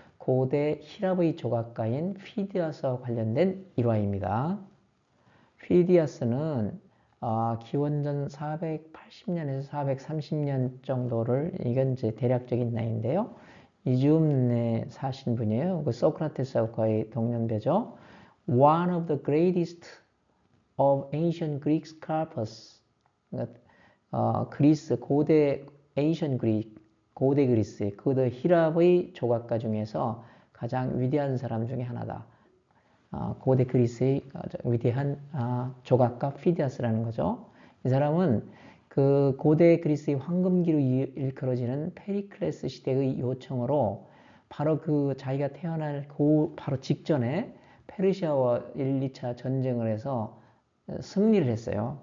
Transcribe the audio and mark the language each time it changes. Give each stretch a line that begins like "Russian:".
Korean: 고대 히랍의 조각가인 피디아스와 관련된 일화입니다. 피디아스는 기원전 480년에서 430년 정도를, 이건 이제 대략적인 나이인데요. 이즈음에 사신 분이에요. 그 소크라테스하고 거의 동년배죠.
English: One of the greatest of ancient Greek scholars.
Korean: 그러니까 그리스 고대 ancient Greek, 고대 그리스, 고대 히랍의 조각가 중에서 가장 위대한 사람 중에 하나다. 고대 그리스의 위대한 조각가 피디아스라는 거죠. 이 사람은 그 고대 그리스의 황금기로 일컬어지는 페리클레스 시대의 요청으로 바로 그 자기가 태어날 바로 직전에 페르시아와 1, 2차 전쟁을 해서 승리를 했어요.